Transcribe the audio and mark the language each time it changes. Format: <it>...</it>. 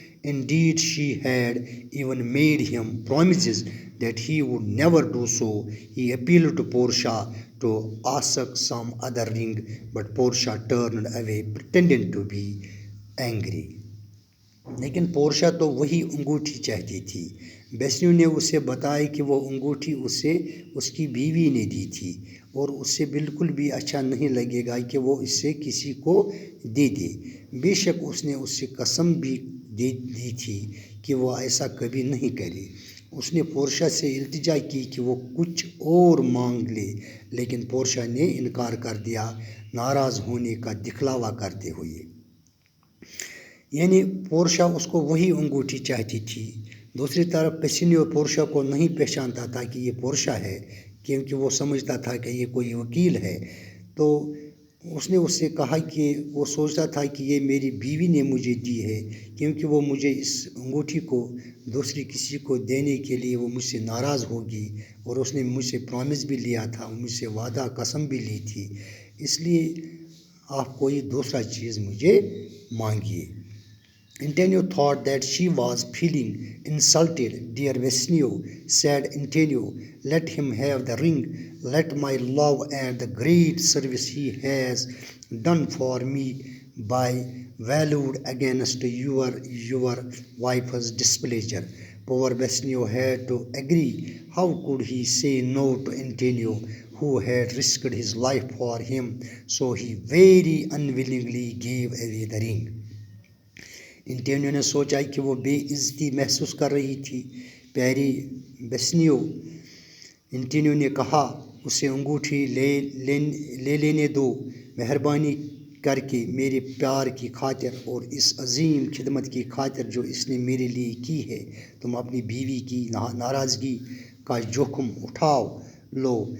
<en>Indeed, she had even made him promises that he would never do so. He appealed to Portia to ask some other ring, but Portia turned away, pretending to be angry.</en> <ur>لیکن پورشا تو وہی انگوٹھی چاہتی تھی. بیسنیو نے اسے بتایا کہ وہ انگوٹھی اسے اس کی بیوی نے دی تھی اور اس سے بالکل بھی اچھا نہیں لگے گا کہ وہ اس سے کسی کو دے دے. بے شک اس نے اس سے قسم بھی دی تھی کہ وہ ایسا کبھی نہیں کرے. اس نے پورشا سے التجا کی کہ وہ کچھ اور مانگ لے، لیکن پورشا نے انکار کر دیا، ناراض ہونے کا دکھلاوا کرتے ہوئے. یعنی پورشا اس کو وہی انگوٹھی چاہتی تھی. دوسری طرف بیسنیو پورشا کو نہیں پہچانتا تھا کہ یہ پورشا ہے، کیونکہ وہ سمجھتا تھا کہ یہ کوئی وکیل ہے. تو اس نے اس سے کہا کہ وہ سوچتا تھا کہ یہ میری بیوی نے مجھے دی ہے، کیونکہ وہ مجھے اس انگوٹھی کو دوسری کسی کو دینے کے لیے وہ مجھ سے ناراض ہوگی، اور اس نے مجھ سے پرامس بھی لیا تھا، مجھ سے وعدہ قسم بھی لی تھی، اس لیے آپ کوئی دوسرا چیز مجھے مانگیے.</ur> <en>Antonio thought that she was feeling insulted. Dear Vesnio, said Antonio, let him have the ring. Let my love and the great service he has done for me be valued against your wife's displeasure. Poor Vesnio had to agree. How could he say no to Antonio, who had risked his life for him? So he very unwillingly gave away the ring.</en> <ur>انٹینیو نے سوچا کہ وہ بے عزتی محسوس کر رہی تھی. پیاری بیسنیو، انٹینیو نے کہا، اسے انگوٹھی لے لینے دو. مہربانی کر کے میرے پیار کی خاطر اور اس عظیم خدمت کی خاطر جو اس نے میرے لیے کی ہے، تم اپنی بیوی کی ناراضگی کا جوخم اٹھاؤ لو.</ur>